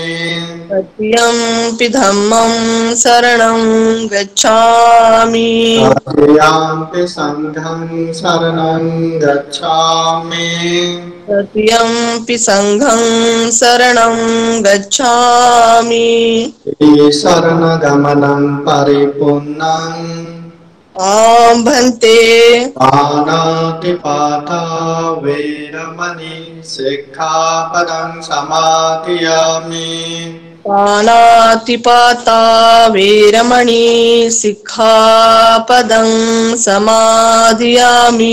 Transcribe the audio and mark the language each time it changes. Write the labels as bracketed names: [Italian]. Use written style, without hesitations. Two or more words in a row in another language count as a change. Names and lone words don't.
[Pali] तृतीयंपि धम्मं शरणं गच्छामि तृतीयंपि संघं शरणं गच्छामि तृतीयंपि संघं शरणं गच्छामि शरणगमनं परिपूर्णम् आं भन्ते पाणातिपाता वैरमणि सिक्खापदं समादयामि पाणातिपाता वेरमणि सिक्खापदं समादयामि